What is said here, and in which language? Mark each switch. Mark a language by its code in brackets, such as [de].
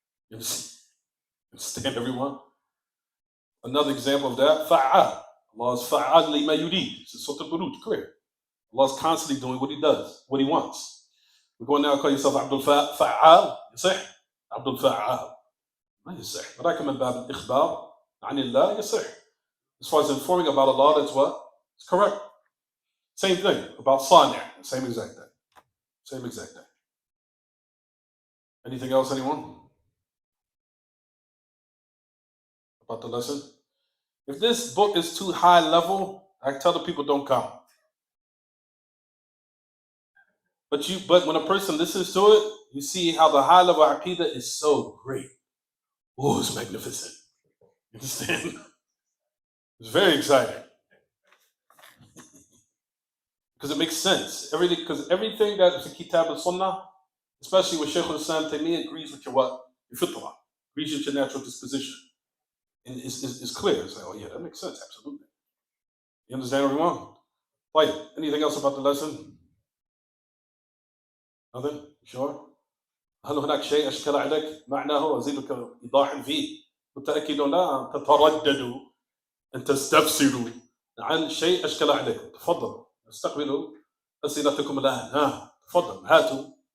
[en] You understand, everyone? Another example of that, fa'al. Allah is fa'al lima yurid. It's Surah Al-Buruj, clear. Allah is constantly doing what he does, what he wants. We're going now to call yourself Abdul Fa'al. [ar] يصح? Abdul Fa'al. ما يصح. ولكن من باب الإخبار عن الله يصح. [en] As far as informing about Allah, that's what? It's correct. Same thing about Sani', same exact thing. Same exact thing. Anything else, anyone? About the lesson? If this book is too high level, I tell the people don't come. But when a person listens to it, you see how the high level aqidah is so great. Oh, it's magnificent. You understand? It's very exciting. Because it makes sense. Everything that is a kitab and sunnah, especially with Shaykh al-Islam Taymiyyah, agrees with your what? Your fitrah. Agrees with your natural disposition. And it's clear. It's like, oh yeah, that makes sense, absolutely. You understand, everyone? Like, anything else about the lesson? Nothing? Sure? [ar] هل هناك شيء أشكل عليك معناه أزيدك إيضاحا فيه متأكد لا تترددوا أن تستفسروا عن شيء أشكل عليكم. تفضلوا استقبلوا أسئلتكم الآن. تفضل هاتوا.